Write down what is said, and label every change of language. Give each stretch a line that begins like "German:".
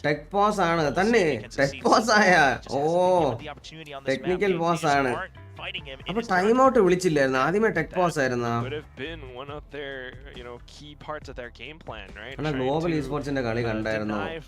Malayalam: Tech pause ആണ് തന്നെ. Tech pause ആയാ. ഓ ടെക്നിക്കൽ pause ആണ്. അപ്പോൾ ടൈം ഔട്ട് വിളിച്ചില്ലായിരുന്നു. ആദ്യമേ ടെക് pause ആയിരുന്നു.
English: Would have been one of their, key parts of their game plan, right?
Malayalam: അല്ല ഗ്ലോബൽ ഈസ്പോർട്സിന്റെ കളി കണ്ടായിരുന്നു.